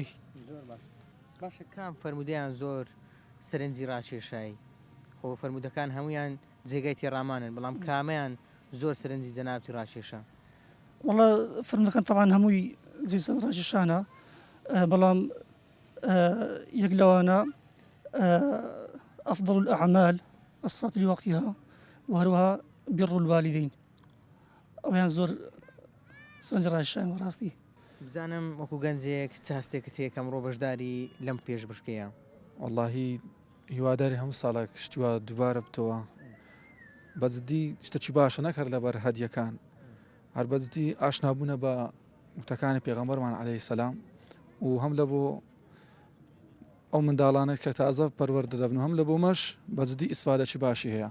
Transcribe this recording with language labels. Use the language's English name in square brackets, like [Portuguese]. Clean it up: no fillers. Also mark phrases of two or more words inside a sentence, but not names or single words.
[Central Kurdish] زۆر باشە کام فەرمودەیان زۆر سەرنجی ڕاکێشایی خۆ فەرمودەکان هەمویان جێگای تێڕامانن بەڵام کامەیان زۆر سەرنجی جەنابەتی ڕاکێشە؟ وەڵا فەرمودەکان طبعا هەمووی جێ سەر ڕاکێشانە بەڵام یەک لەوانە [Arabic] أفضل الأعمال الصلاة لوقتها وهروها بر الوالدين [Central Kurdish] ئەویان زۆر سەرنج ڕاکێشان بەڕاستی. بزانم وەکو گەنجێک چ هەستێکت هەیە کە ئەمڕۆ بەشداری لەم پێش بشکەیە؟ واللهی هیواداری هەموو ساڵێک شتووە دووبارە بتەوە بەجددی شتێکی باشە نەکرد لەبەر هەدیەکان هەر بەجددی ئاشنابوونە بە وتەکانی پێغەمبەرمان [Arabic] عەلەیهی سەلام [Central Kurdish] و هەم لە بۆ ئەو منداڵانێک کە تازە پەروەردە دەبن و هەم لە بۆ مەش بەجددی ئیسفادەی باشی هەیە.